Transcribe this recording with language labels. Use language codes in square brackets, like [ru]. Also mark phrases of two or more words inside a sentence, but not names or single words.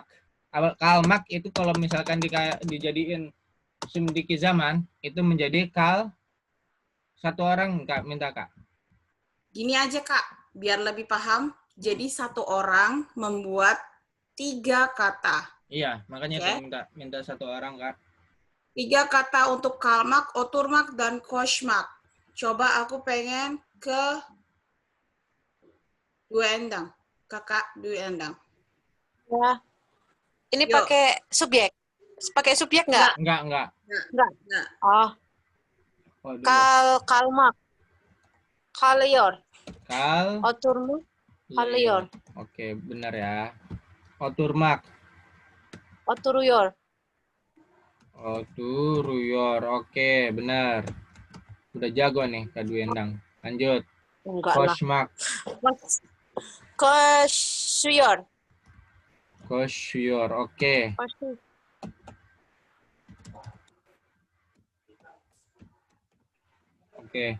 [id] Kalmak itu kalau misalkan dijadiin [tr] sumdiki zaman, [id] itu menjadi satu orang, Kak, minta Kak. Gini aja Kak, biar lebih paham. Jadi satu orang membuat 3 kata. Iya, makanya Oke. itu minta satu orang, Kak. 3 kata untuk [tr] kalmak, oturmak, [id] dan koshmak. Coba aku pengen ke Dwi Endang. Kakak Dwi Endang. Ya. Ini Yuk. pakai subjek. Pakai subjek nggak? Enggak. Enggak. Oh. Waduh. [tr] Kalmak. Kalior. Oturmak. Kalior. [id] Oke, benar ya. Oturmak. Oturuyor. Oturuyor. Oke, benar. Udah jago nih Kak Dwi Endang. Lanjut. Enggak lah. Koshmak. Koshuyor. Koshuyor. Oke. Oke.